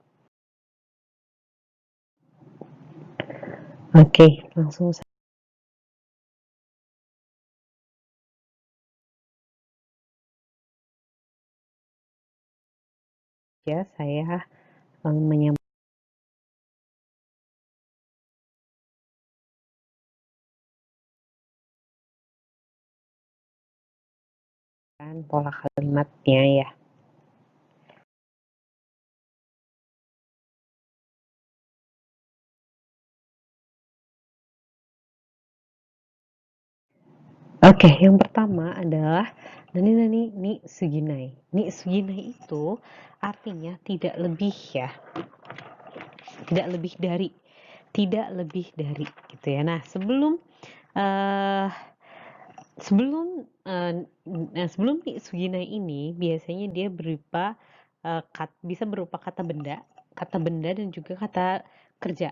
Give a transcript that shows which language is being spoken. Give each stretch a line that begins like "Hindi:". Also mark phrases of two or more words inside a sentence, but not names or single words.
Indonesian: Oke, langsung saja saya menyampaikan pola kalimatnya ya. Oke, yang pertama adalah
Japanese: 何にすぎない. にすぎない
Indonesian: itu artinya tidak lebih ya. Tidak lebih dari. Tidak lebih dari gitu ya. Nah, sebelum
Japanese: にすぎない
Indonesian: ini biasanya dia berupa bisa berupa kata benda dan juga kata kerja.